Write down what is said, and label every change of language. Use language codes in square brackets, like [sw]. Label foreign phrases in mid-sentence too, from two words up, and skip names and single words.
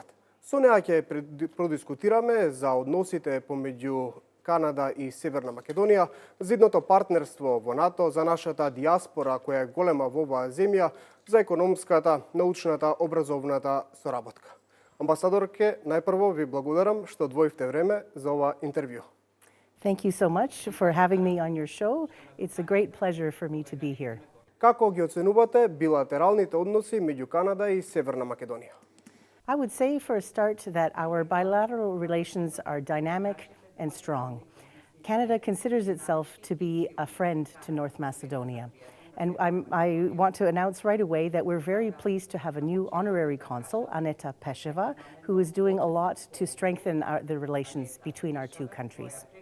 [mk] Со неа ќе продискутираме за односите помеѓу Канада и Северна Македонија, за едното партнерство во НАТО, за нашата диаспора која е голема во оваа земја, за економската, научната, образовната соработка. Амбасадорке, најпрво ви благодарам што одвоивте време за ова интервју. [en] Thank you so much for having me on your show. It's a great pleasure for me to be here. [mk] Како ги оценувате билатералните односи меѓу Канада и Северна Македонија? [en] I would say for a start that our bilateral relations are dynamic and strong. Canada considers itself to be a friend to North Macedonia. And I want to announce right away that we're very pleased to have a new honorary consul, Aneta Pusheva, who is doing a lot to strengthen the relations between our two countries.